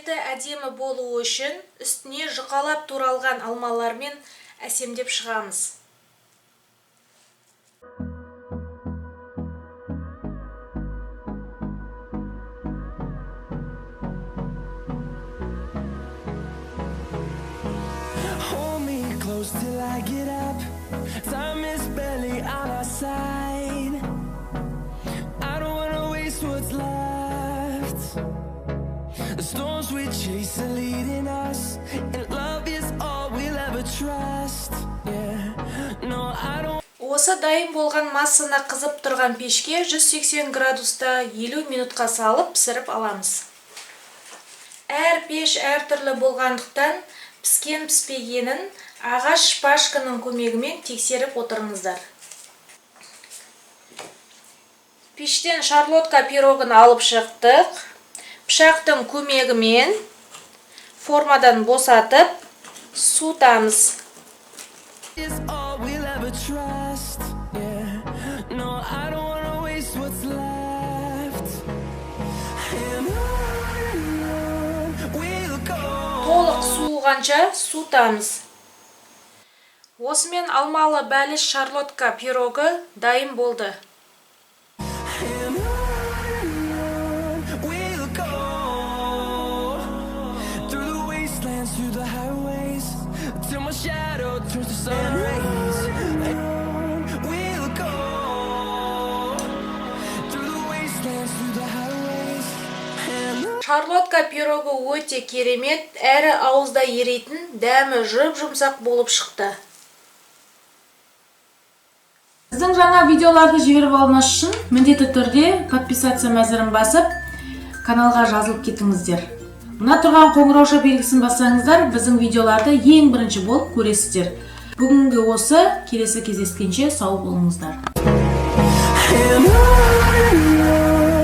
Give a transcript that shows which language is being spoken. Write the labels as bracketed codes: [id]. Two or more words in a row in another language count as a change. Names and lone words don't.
[kk] әдемі болуы үшін үстіне жұқалап туралған алмалармен әсемдеп шығамыз. [en] Hold me close till I get up. Time is barely on our side. I don't wanna waste what's left. The storms we chase are leading us, and love is all we'll ever trust. Yeah, no, I don't. [kk] Осы дайын болған массаны қызып тұрған пешке 180 градуста 50 минутқа салып пісіріп аламыз. Әр пеш әртүрлі болғандықтан піскен-піспегенін ағаш шпажканың көмегімен тексеріп отырыңыздар. Пештен шарлотка пирогын алып шықтық. Пышақтың көмегімен формадан босатып суытамыз. [en] Is all we'll ever trust. Yeah, no, I don't wanna waste what's left. And on we'll go. [kk] Толық суығанша суытамыз. Осымен алмалы бәліш шарлотка пирогы дайын болды. [en] And on we'll go. Through the wastelands, through the highways, till my shadow turns to sun rays. And on we'll go. Through the wastelands, through the highways. And on. [kk] Шарлотка пирогы өте керемет, әрі ауызда еритін, дәмі жұп-жұмсақ болып шықты. Сіздің жаңа видеоларды жіберіп алмас үшін міндетті түрде подписаться мәзірін басып, каналға жазылып кетіңіздер. Мына тұрған қоңырауша белгісін бассаңыздар, біздің видеоларды ең бірінші болып көресіздер. Бүгінгі осы, келесі кездескенше сау болыңыздар. [en] And on